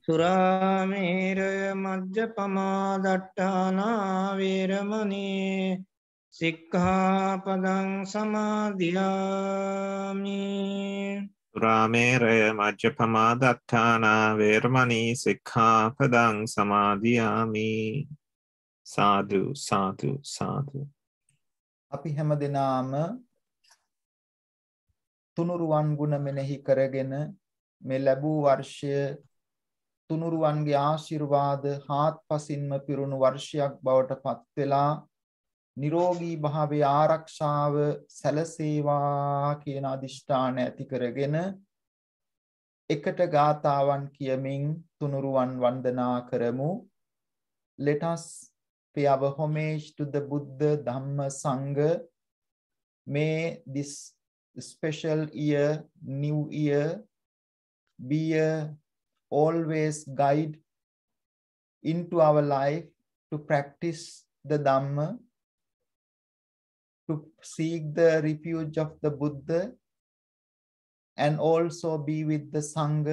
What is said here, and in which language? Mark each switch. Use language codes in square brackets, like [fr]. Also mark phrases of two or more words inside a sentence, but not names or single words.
[pi] සුරාමේරය මජ්ජපමා දට්ඨානා වේරමණී සික්ඛාපදං සමාදියාමි. සුරාමේරය මජ්ජපමා දත්තානා වේරමණී සික්ඛාපදං සමාදියාමි. සාදු සාදු සාදු. [si] අපි හැම දෙනාම තුනුරුවන් ගුණ මෙනෙහි කරගෙන මේ ලැබූ වර්ෂය තුනුරුවන්ගේ ආශිර්වාද හාත්පසින්ම පිරුණු වර්ෂයක් බවට පත් වෙලා නිරෝගී භාවයේ ආරක්ෂාව සැලසේවා කියන අදිෂ්ඨාන ඇති කරගෙන එකට ගාතාවන් කියමින් තුනුරුවන් වන්දනා කරමු. [en] Let us pay our homage to the Buddha, Dhamma, Sangha. May this special year, new year, be a always guide into our life to practice the Dhamma, to seek the refuge of the Buddha, and also be with the Sangha.